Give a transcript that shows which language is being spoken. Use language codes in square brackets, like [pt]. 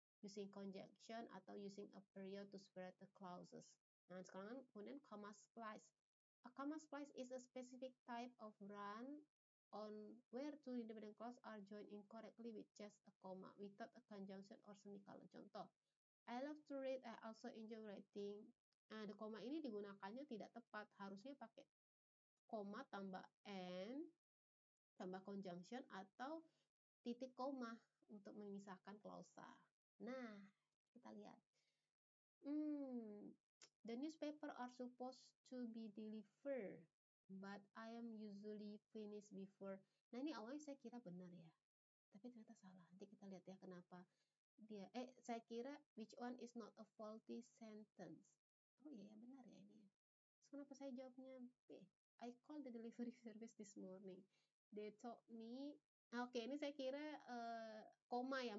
[en] Using conjunction [id] atau [en] using a period to separate the clauses. Nah, sekarang kemudian comma splice. A comma splice is a specific type of run on where two independent clauses are joined incorrectly with just a comma without a conjunction or semicolon. Contoh, I love to read, I also enjoy writing. [id] Nah, the comma ini digunakannya tidak tepat, harusnya pakai koma tambah n tambah conjunction atau titik koma untuk memisahkan klausa. Nah, kita lihat. [en] The newspaper are supposed to be delivered, but I am usually finished before. [id] Nah, ini awalnya saya kira benar ya, tapi ternyata salah. Nanti kita lihat ya kenapa dia. Saya kira [en] which one is not a faulty sentence. [id] Oh iya, benar ya ini. Terus kenapa saya jawabnya B? [en] I called the delivery service this morning. They told me. [id] Oke, ini saya kira koma ya.